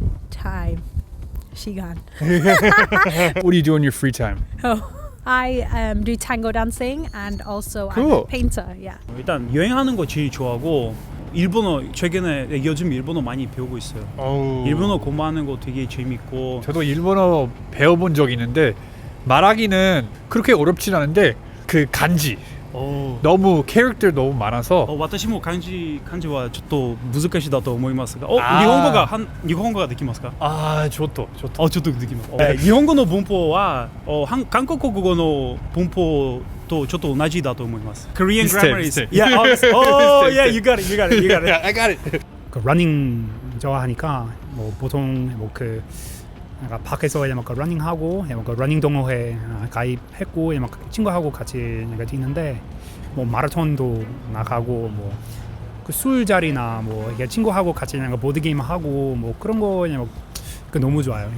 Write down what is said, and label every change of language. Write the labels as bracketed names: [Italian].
[English] Time. [Korean] 시간. [English] What do you do in your free time? Oh, I do tango dancing and also I'm Cool. a painter. Yeah. [Korean] 일단 여행하는 거 제일 좋아하고 일본어 최근에 요즘 일본어 많이 배우고 있어요. 일본어 공부하는 거 되게 재밌고. 저도 일본어 배워본 적 있는데 말하기는 그렇게 어렵진 않은데 그 간지 너무 캐릭터 너무 많아서 [Japanese] 私も漢字はちょっと難しいだと思いますが、あー日本語ができますか？ [Korean] 아 좋다. [Japanese] ちょっとできます。日本語の文法は韓国語の文法とちょっと同じだと思います。 [English] Korean grammar is yeah. Oh yeah, you got it. Yeah, I got it. [Korean] 그 러닝 좋아하니까 뭐 보통 뭐그 밖에서 막 러닝하고 막 러닝 동호회 가입했고 막 친구하고 같이 뛰는데 뭐 마라톤도 나가고 뭐 그 술자리나 뭐 이게 친구하고 같이 그냥 보드 게임 하고 뭐 그런 거 그냥 그 너무 좋아요.